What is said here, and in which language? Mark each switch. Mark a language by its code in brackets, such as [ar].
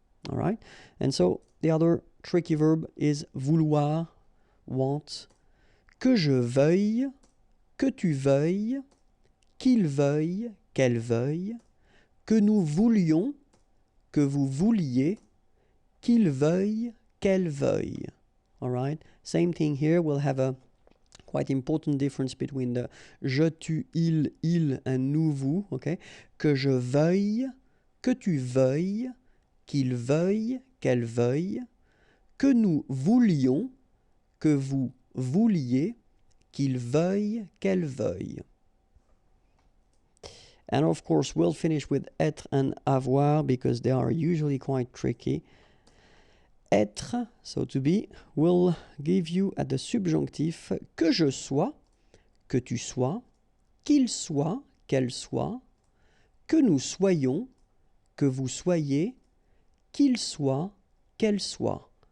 [fr] All right, and so the other tricky verb is vouloir, want, que je veuille, que tu veuilles, qu'il veuille, qu'elle veuille, que nous voulions, que vous vouliez, qu'il veuille, qu'elle veuille. [en] All right, same thing here. We'll have a quite important difference between the je, tu, il, and nous, vous. [fr] Okay, que je veuille, que tu veuilles, qu'il veuille, qu'elle veuille, que nous voulions, que vous vouliez, qu'il veuille, qu'elle veuille. [en] And of course, we'll finish with être and avoir because they are usually quite tricky. [fr] Être, so to be, will give you at the subjonctif que je sois, que tu sois, qu'il soit, qu'elle soit, que nous soyons, que vous soyez, qu'il soit, qu'elle soit.